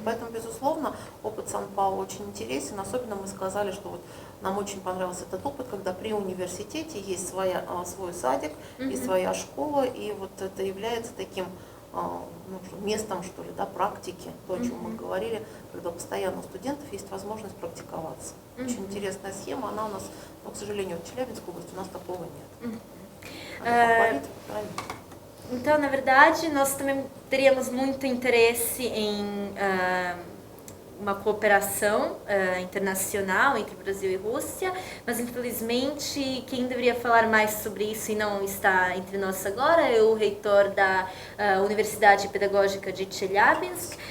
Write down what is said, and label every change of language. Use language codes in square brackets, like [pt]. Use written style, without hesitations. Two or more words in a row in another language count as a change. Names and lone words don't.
[ru] Поэтому, безусловно, опыт Сан-Паулу очень интересен. Особенно мы сказали, что вот нам очень понравился этот опыт, когда при университете есть свой садик и своя школа, и вот это является таким местом, что ли, да, практики, то, о чем мы говорили, когда постоянно у студентов есть возможность практиковаться. Очень интересная схема, она у нас, но, к sожалению, в Челябинской области у нас такого нет. [pt] Então, na verdade, nós também teríamos muito interesse em uma cooperação internacional entre Brasil e Rússia, mas infelizmente quem deveria falar mais sobre isso e não está entre nós agora é o reitor da Universidade Pedagógica de Chelyabinsk,